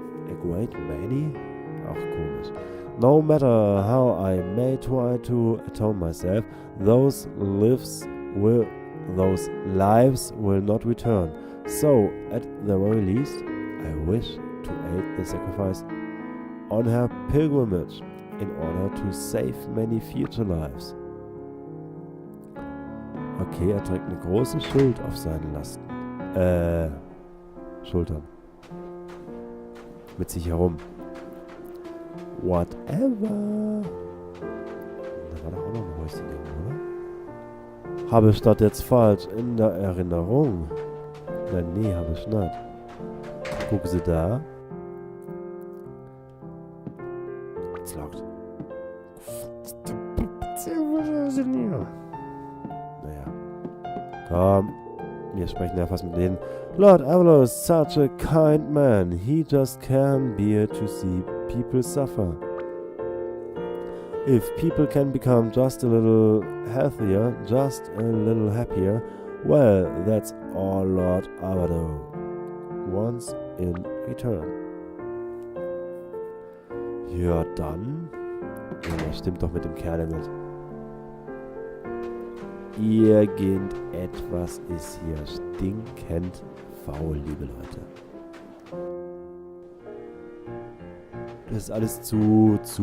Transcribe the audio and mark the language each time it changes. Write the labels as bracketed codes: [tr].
[en] A great many? [de] Ach, komisch. [en] No matter how I may try to atone myself, those lives will not return. So, at the very least, I wish to aid the sacrifice on her pilgrimage in order to save many future lives. [de] Okay, er trägt eine große Schuld auf seinen Schultern. Mit sich herum. [en] Whatever. [de] Da war doch auch noch ein Häuschen, oder? Habe ich das jetzt falsch in der Erinnerung? Nein, nee, habe ich nicht. Gucken Sie da. [en] It's locked. [de] Naja. Komm. Wir sprechen ja fast mit denen. [en] Lord Avalo is such a kind man. He just can't bear to see people suffer. If people can become just a little healthier, just a little happier, well, that's all Lord Avalo wants in return. [de] Ja, dann. Ja, das stimmt doch mit dem Kerl nicht. Irgendetwas ist hier stinkend faul, liebe Leute. Das ist alles zu...